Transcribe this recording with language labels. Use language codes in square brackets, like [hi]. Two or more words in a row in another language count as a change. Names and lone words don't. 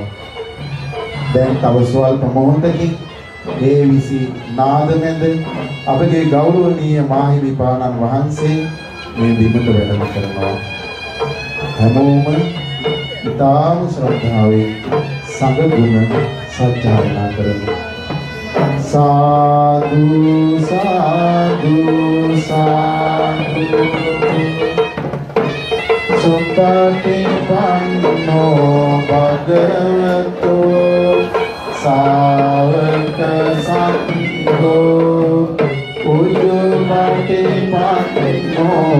[si] දැන් තව ස්වල්ප මොහොතකින් ඒ විසි නාද මැද අපගේ ගෞරවනීය මාහිමිපාණන් වහන්සේ මේ බිමට වැඩම කරනවා. හැමෝම ඉතාම ශ්‍රද්ධාවෙන් සංඝ ගුණ සජ්ජායනා කරමු. [pi] साधु साधु साधु सुतति पन्नो भगवतो सावक संगो उजुमति पन्नो